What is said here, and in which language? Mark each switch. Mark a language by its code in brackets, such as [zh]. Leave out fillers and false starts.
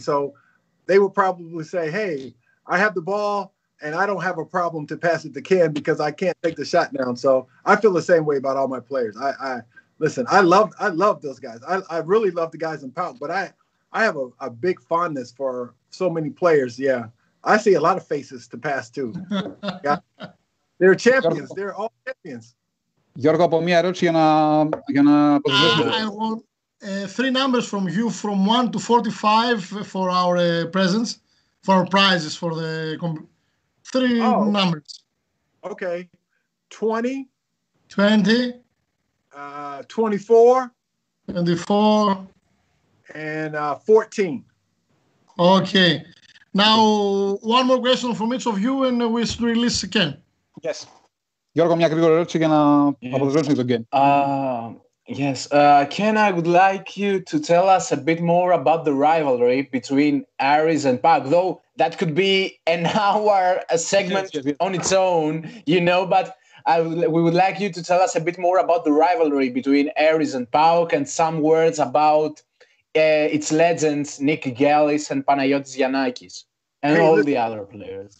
[en] So they will probably say, hey, I have the ball and I don't have a problem to pass it to Ken because I can't take the shot down. So I feel the same way about all my players. Listen, I love those guys. I really love the guys in PAOK, but I have a big fondness for so many players. Yeah, I see a lot of faces to pass to. They're champions. They're all champions. [el] Γιώργο, από μία ερώτηση για να αποδεδώσουμε. [en] I want 3 numbers from you from 1 to 45 for our presents, for our prizes, for the 3 numbers. Okay, 20. 20. 24. 24. And 14. Okay. Now, one more question from each of you and we should release Ken. Yes. [el] Γιώργο, μια γρήγορη ερώτηση για να αποδεσμεύσουμε τον Ken. [en] Yes. Ken, I would like you to tell us a bit more about the rivalry between Aris and PAOK, though that could be an hour, a segment on its own, but we would like you to tell us a bit more about the rivalry between Aris and PAOK and some words about its legends, Nick Gallis and Panagiotis Giannakis, and all the other players.